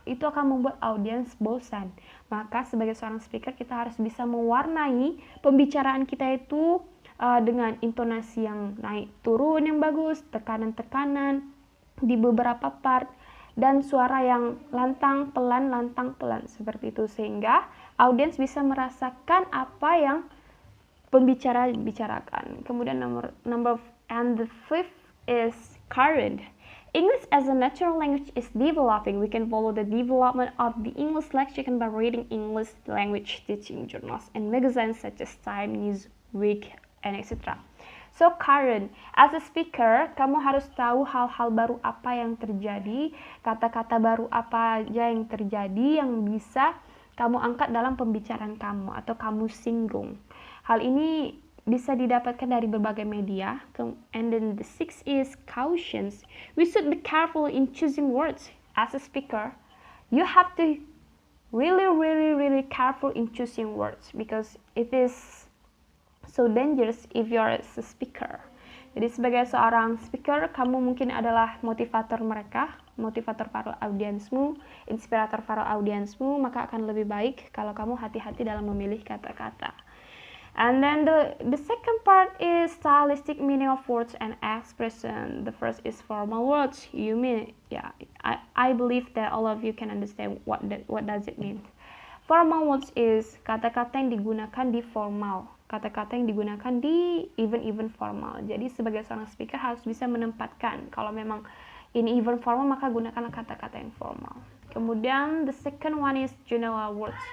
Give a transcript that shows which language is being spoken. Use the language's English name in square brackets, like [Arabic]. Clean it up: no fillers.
[Indonesian] Itu akan membuat audiens bosan. Maka sebagai seorang speaker kita harus bisa mewarnai pembicaraan kita itu dengan intonasi yang naik turun yang bagus, tekanan-tekanan di beberapa part, dan suara yang lantang pelan seperti itu, sehingga audiens bisa merasakan apa yang pembicara bicarakan. Kemudian [English] and the fifth is current. English as a natural language is developing. We can follow the development of the English lexicon by reading English language teaching journals and magazines such as Time, Newsweek, and etc. So current, as a speaker, [Indonesian] kamu harus tahu hal-hal baru apa yang terjadi, kata-kata baru apa aja yang terjadi yang bisa kamu angkat dalam pembicaraan kamu atau kamu singgung. Hal ini bisa didapatkan dari berbagai media. [English] And then the sixth is cautions. We should be careful in choosing words. As a speaker, you have to really careful in choosing words because it is so dangerous if you are a speaker. [Indonesian] Jadi sebagai seorang speaker, kamu mungkin adalah motivator mereka, motivator para audiensmu, inspirator para audiensmu, maka akan lebih baik kalau kamu hati-hati dalam memilih kata-kata. [English] And then the second part is stylistic meaning of words and expression. The first is formal words. You mean, yeah, I believe that all of you can understand what does it mean. Formal words is [Indonesian] kata-kata yang digunakan di formal, kata-kata yang digunakan di event formal. Jadi sebagai seorang speaker harus bisa menempatkan kalau memang ini event formal maka gunakanlah kata-kata yang formal. Kemudian [English] the second one is general words.